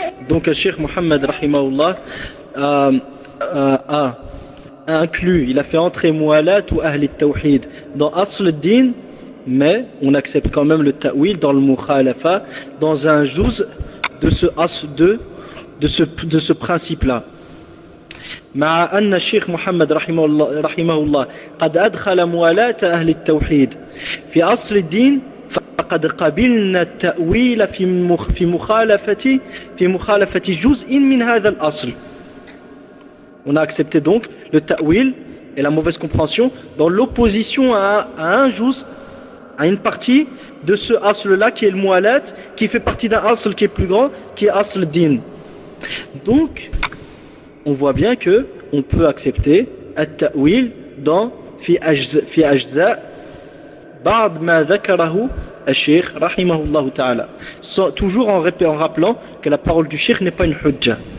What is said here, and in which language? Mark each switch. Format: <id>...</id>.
<fr>Donc, Cheikh Mohammed Rahimahullah a inclus, il a fait entrer Mu'alat ou Ahli Tawhid dans Asl-Din, mais on accepte quand même le ta'wil dans le Mukhalafa, dans un juz de ce As-2, de ce principe-là.</fr> <ar>مع أن الشيخ محمد رحمه الله قد أدخل موالاة أهل التوحيد في أصل الدين فقد قبلنا التأويل في مخالفة جزء من هذا الأصل.</ar> <fr>On a accepté donc le ta'wil et la mauvaise compréhension dans l'opposition à un juz, à une partie de ce asl-là qui est le mu'alat, qui fait partie d'un asl qui est plus grand, qui est asl din. Donc on voit bien que on peut accepter at-ta'wil dans</fr> <ar>fi ajza ba'd ma dhakarahu al-sheikh rahimahullah ta'ala,</ar> <fr>toujours en rappelant que la parole du sheikh n'est pas une hujja.</fr>